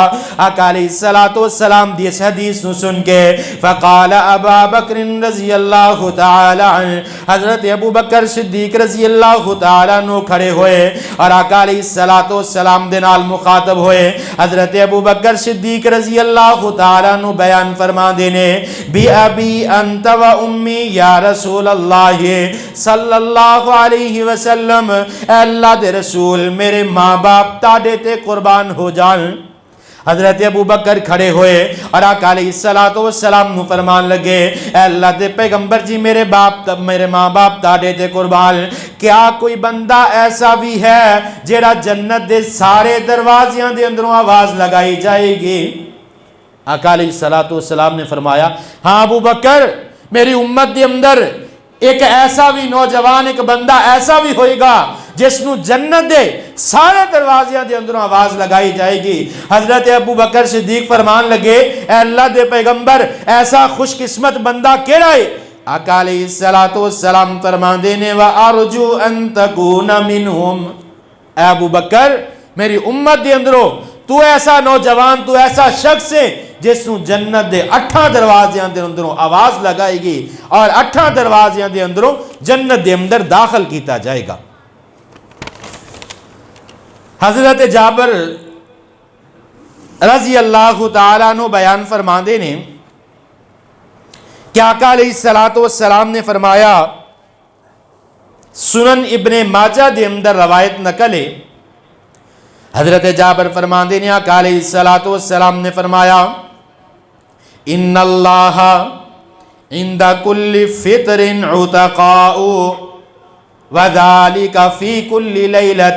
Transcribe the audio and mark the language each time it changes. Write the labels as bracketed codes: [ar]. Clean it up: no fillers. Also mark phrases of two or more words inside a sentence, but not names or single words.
[pa] آقا علیہ السلام دی اس حدیث نو سن کے فقال ابا بکر رضی اللہ تعالی عنہ، حضرت ابو بکر صدیق رضی اللہ تعالی عنہ کھڑے ہوئے اور آقا علیہ السلام دے نال مخاطب ہوئے۔ حضرت ابو بکر صدیق رضی اللہ تعالی عنہ بیان فرما دینے [ar] بی ابی انت و امی یا رسول اللہ [pa] صلی اللہ علیہ وسلم، اے اللہ دے رسول میرے ماں باپ تاڈے تے قربان ہو جان۔ حضرت ابو بکر کھڑے ہوئے اور آقا علیہ السلام نو فرمان لگے اے اللہ دے پیغمبر جی میرے ماں باپ تاڈے تے قربان، کیا کوئی بندہ ایسا بھی ہے جیڑا جنت دے سارے دروازیاں دے اندروں آواز لگائی جائے گی؟ آقا علیہ السلام نے فرمایا ہاں ابو بکر، میری امت دے اندر ایک ایسا بھی نوجوان، ایک بندہ ایسا بھی ہوئے گا جس نو جنت دے سارے دروازیاں دے اندروں آواز لگائی جائے گی۔ حضرت ابو بکر صدیق فرمان لگے اے اللہ دے پیغمبر ایسا خوش قسمت بندہ کیڑا ہے؟ آقا علیہ السلام فرمان دینے [ar] وَأَرْجُو أَن تَكُونَ مِنْهُمْ، [pa] اے ابو بکر میری امت دے اندروں تو ایسا نوجوان، تو ایسا شخص ہے جس نو جنت دے 8 دروازیاں دے اندروں آواز لگائے گی اور 8 دروازیاں دے اندروں جنت دے اندر داخل کیتا جائے گا۔ حضرت جابر رضی اللہ تعالیٰ عنہ بیان فرما دینے کہ آقا علیہ السلام نے فرمایا، سنن ابن ماجہ دے اندر روایت نقل ہے، حضرت جابر فرما دینے آقا علیہ السلام نے فرمایا [ar] ان اللہ عند کل فطر عتقاء وذالک فی کل لیلۃ۔